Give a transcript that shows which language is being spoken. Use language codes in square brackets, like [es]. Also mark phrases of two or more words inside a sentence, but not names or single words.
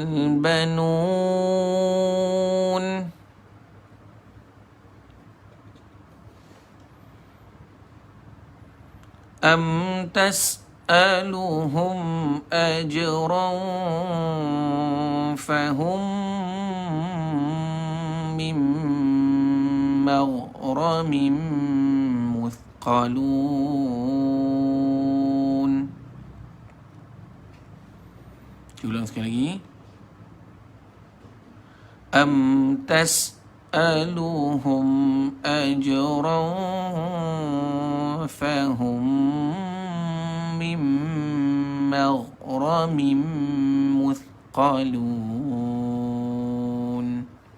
[ar] بنون أم تسألهم أجرا فهم من مغرم مثقلون. [bjn] Ulang sekali lagi. [ar] أم تسألهم أجرا فهم من مغرم مثقلون.